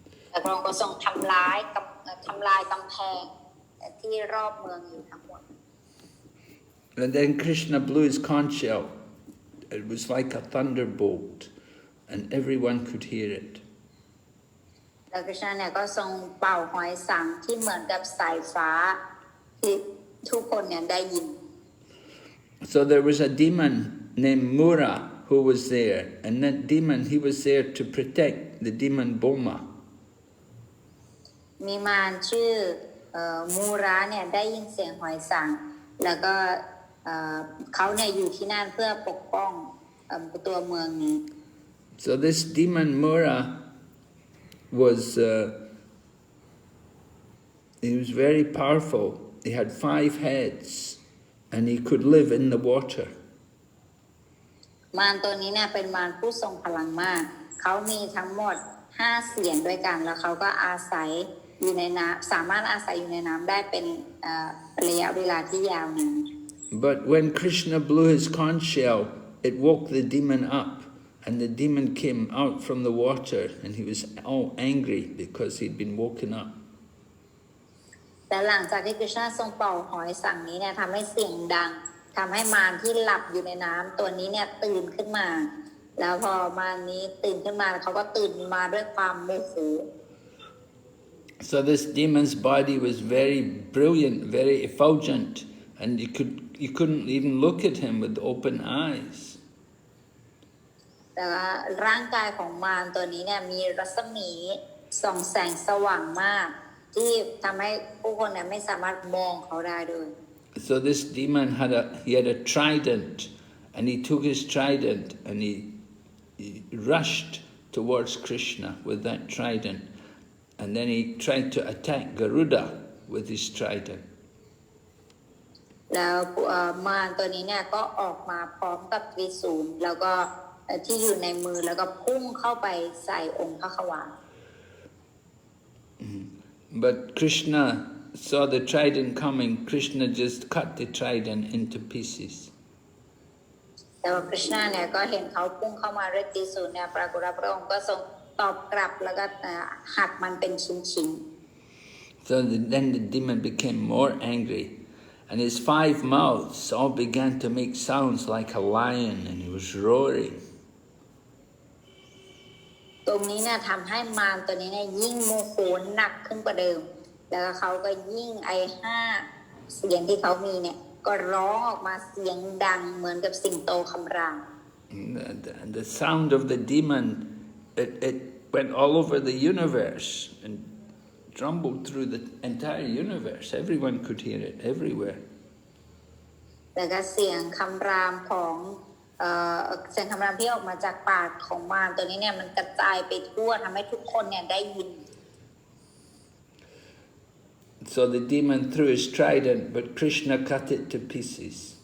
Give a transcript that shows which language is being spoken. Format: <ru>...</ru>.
<th>และพระองค์ก็ทรงทำลายกำแพงที่รอบเมืองอยู่ทั้งหมด</th> <en>And then Krishna blew his conch shell. It was like a thunderbolt, and everyone could hear it.</en> <th>แล้วคริชนาเนี่ยก็ทรงเป่าหอยสังที่เหมือนกับสายฟ้าที่ทุกคนเนี่ยได้ยิน</th> <en>So there was a demon named Mura who was there, and that demon, he was there to protect the demon Bhaumā.</en> <th>มีมารชื่อมูราเนี่ยได้ยินเสียงหอยสังแล้วก็เขาเนี่ยอยู่ที่นั่นเพื่อปกป้องตัวเมืองนี้</th> <en>So this demon Mura was he was very powerful. He had 5 heads, and he could live in the water.</en> <th>มารตัวนี้เนี่ยเป็นมารผู้ทรงพลังมากเขามีทั้งหมด5เสียนด้วยกันแล้วเขาก็อาศัยอยู่ในน้ำสามารถอาศัยอยู่ในน้ำได้เป็นระยะเวลาที่ยาวนาน</th> <en>But when Krishna blew his conch shell, it woke the demon up, and the demon came out from the water, and he was all angry because he'd been woken up.</en> <th>แต่หลังจากที่คริชนาทรงเป่าหอยสังนี้เนี่ยทำให้เสียงดังทำให้มารที่หลับอยู่ในน้ำตัวนี้เนี่ยตื่นขึ้นมาแล้วพอมารนี้ตื่นขึ้นมาเขาก็ตื่นมาด้วยความโมโห</th> <en>So this demon's body was very brilliant, very effulgent, and you couldn't even look at him with open eyes.</en> <th>แต่ว่าร่างกายของมารตัวนี้เนี่ยมีรัศมีส่องแสงสว่างมากที่ทำให้ผู้คนเนี่ยไม่สามารถมองเขาได้ด้วย</th> <en>So this demon had a trident, and he took his trident and he rushed towards Krishna with that trident, and then he tried to attack Garuda with his trident.</en> <th>แล้วมารตัวนี้เนี่ยก็ออกมาพร้อมกับตรีศูลย์แล้วก็ที่อยู่ในมือแล้วก็พุ่งเข้าไปใส่องค์พระขวาน</th> <en>But Krishna saw the trident coming, Krishna just cut the trident into pieces.</en> <th>แต่ว่าคริชนาเนี่ยก็เห็นเขาพุ่งเข้ามาด้วยตรีศูนย์เนี่ยปรากฏว่าพระองค์ก็ทรงตอบกลับแล้วก็หักมันเป็นชิ้นๆ</th> <en>So then the demon became more angry, and his 5 mouths all began to make sounds like a lion, and he was roaring.</en> <th>ตรงนี้เนี่ยทำให้มารตัวนี้เนี่ยยิ่งโมโหหนักขึ้นกว่าเดิมแล้วเขาก็ยิ่ง5 เสียงที่เขามีเนี่ยก็ร้องออกมาเสียงดังเหมือนกับสิงโตคำราม</th> <en>The sound of the demon, it went all over the universe and rumbled through the entire universe. Everyone could hear it everywhere.</en> <th>แล้วก็เสียงคำรามของเสียงคำรามที่ออกมาจากปากของมารตัวนี้เนี่ยมันกระจายไปทั่วทำให้ทุกคนเนี่ยได้ยิน</th> <en>So the demon threw his trident, but Krishna cut it to pieces.</en>